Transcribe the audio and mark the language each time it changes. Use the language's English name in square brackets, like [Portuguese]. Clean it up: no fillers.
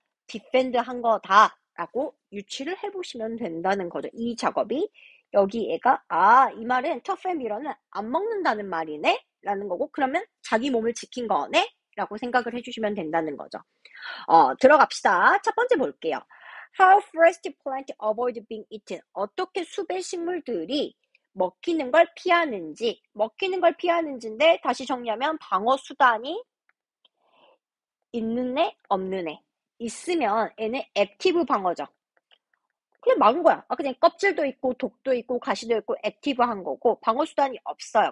[Korean] defend 한 거다. 라고 유추를 해보시면 된다는 거죠. 이 작업이 여기 얘가 이 말은 [English] tough and bitter [Korean] 는 안 먹는다는 말이네? 라는 거고 그러면 자기 몸을 지킨 거네? 라고 생각을 해주시면 된다는 거죠. 들어갑시다. 첫 번째 볼게요. [English] How forest plant avoid being eaten. [Korean] 어떻게 숲의 식물들이 먹히는 걸 피하는지인데 다시 정리하면 방어 수단이 있는 애, 없는 애. 있으면 애는 액티브 방어죠. 그냥 막은 거야. 그냥 껍질도 있고 독도 있고 가시도 있고 액티브한 거고 방어 수단이 없어요.